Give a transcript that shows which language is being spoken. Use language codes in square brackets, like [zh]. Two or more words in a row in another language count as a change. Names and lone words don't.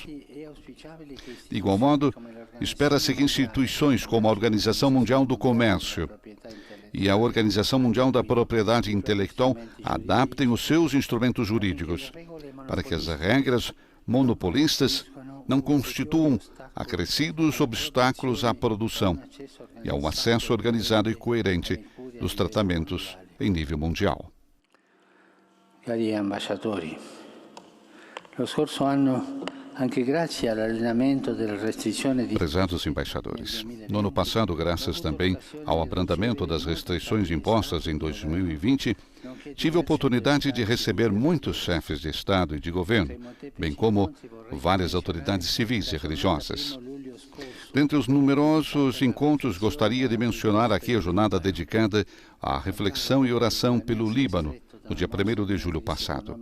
[pt] De igual modo, espera-se que instituições como a Organização Mundial do Comércio e a Organização Mundial da Propriedade Intelectual adaptem os seus instrumentos jurídicos para que as regras monopolistas não constituam acrescidos obstáculos à produção e ao acesso organizado e coerente dos tratamentos em nível mundial. [it] Cari ambasciatori, lo scorso anno, anche grazie all'allenamento della restrizione di... [pt] Prezados embaixadores, no ano passado, graças também ao abrandamento das restrições impostas em 2020, tive a oportunidade de receber muitos chefes de Estado e de governo, bem como várias autoridades civis e religiosas. Dentre os numerosos encontros, gostaria de mencionar aqui a jornada dedicada à reflexão e oração pelo Líbano, no dia 1º de julho passado.